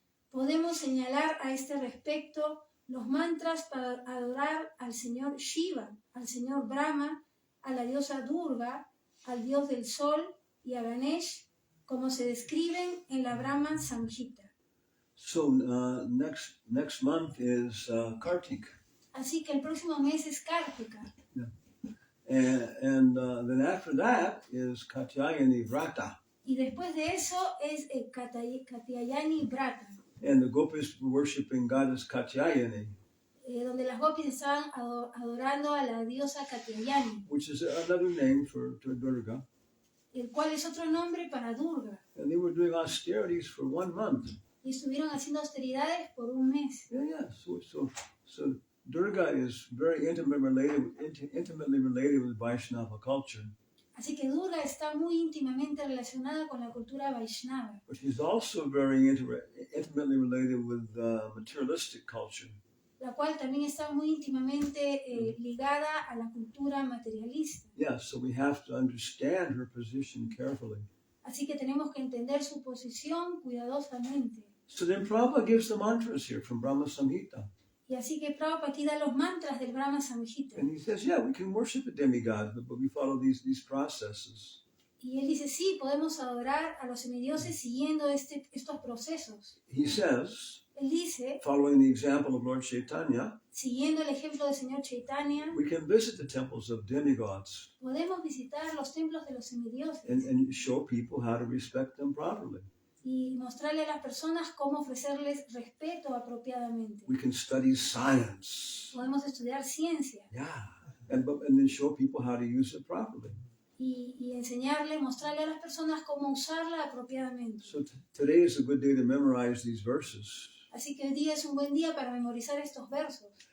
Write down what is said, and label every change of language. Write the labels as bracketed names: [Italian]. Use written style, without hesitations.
[Spanish] Podemos señalar a este respecto los mantras para adorar al señor Shiva, al señor Brahma, a la diosa Durga, al dios del sol y a Ganesh, como se describen en la Brahma Samhita. [English] So next month is Kartik. [Spanish] Así que el próximo mes es Kartika. [English] Yeah. And then after that is Katyayani Vrata. [Spanish] Y después de eso es el Katyayani Vrata. [English] And the gopis were worshiping goddess Katyayani. [Spanish] Donde las gopis estaban adorando a la diosa Katyayani. [English] Which is another name for Durga. [Spanish] El cual es otro nombre para Durga. [English] And they were doing austerities for 1 month. [Spanish] Y estuvieron haciendo austeridades por un mes. [English] Yeah. So Durga is very intimately related with Vaishnava culture. [Spanish] Así que Durga está muy íntimamente relacionada con la cultura Vaishnava. [English] But she's also very intimately related with materialistic culture. [Spanish] La cual también está muy íntimamente ligada a la cultura materialista. [English] Yeah, so we have to understand her position carefully. [Spanish] Así que tenemos que entender su posición cuidadosamente. [English] So then Prabhupada gives the mantras here from Brahma Samhita. [Spanish] Y así que Prabhupada aquí da los mantras del Brahma Samhita. [English] And he says, yeah, we can worship a demigod, but we follow these processes. [Spanish] Y él dice, sí, podemos adorar a los semidioses siguiendo estos procesos. [English] He says, [Spanish] Él dice, [English] following the example of Lord Caitanya, [Spanish] siguiendo el ejemplo del Señor Chaitanya, [English] we can visit the temples of demigods [Spanish] podemos visitar los templos de los semidioses [English] and show people how to respect them properly. [Spanish] y mostrarle a las personas cómo ofrecerles respeto apropiadamente. [English] We can study science. [Spanish] Podemos estudiar ciencia [English] Yeah. And then show people how to use it properly. [Spanish] y enseñarle, mostrarle a las personas cómo usarla apropiadamente. [English] So today is a good day to memorize these verses. [Spanish] Así que hoy día es un buen día para memorizar estos versos.